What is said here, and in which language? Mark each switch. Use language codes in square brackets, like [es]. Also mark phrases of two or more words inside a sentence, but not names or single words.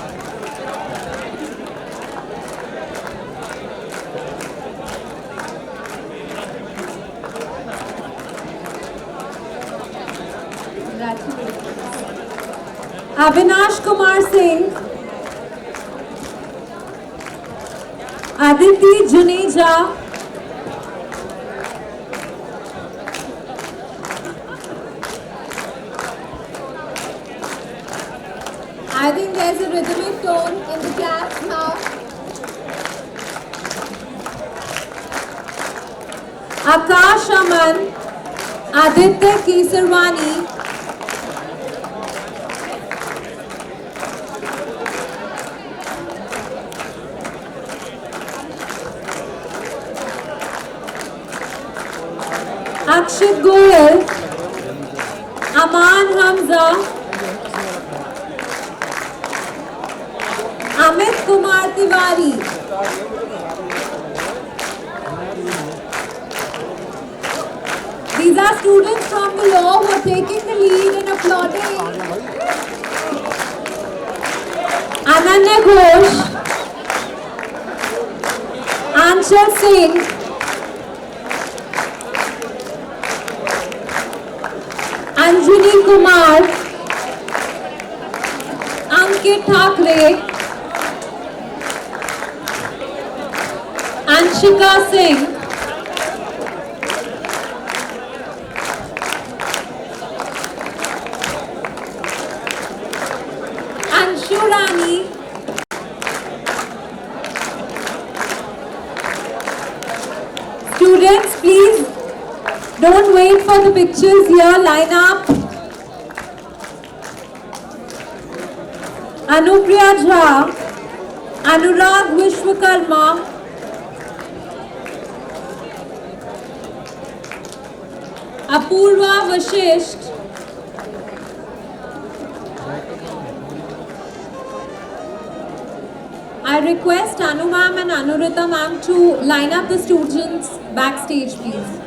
[en] Avinash Kumar Singh. Aditi Juneja. I think there's a rhythmic tone in the claps now. Akash Aman, Aditya Kesarwani, Akshit Goyal, Aman Hamza, Amit Kumar Tiwari, These are students from below who are taking the lead in applauding. Ananya Ghosh, Anshul Singh, Anjali Kumar, Ankit Thakre, Anshika Singh, Anshu Rani, students, please don't wait for the pictures here. Line up. Anupriya Jha, Anurag Vishwakarma, Apurva Vashisht, I request Anu ma'am and Anurita ma'am to line up the students backstage, please.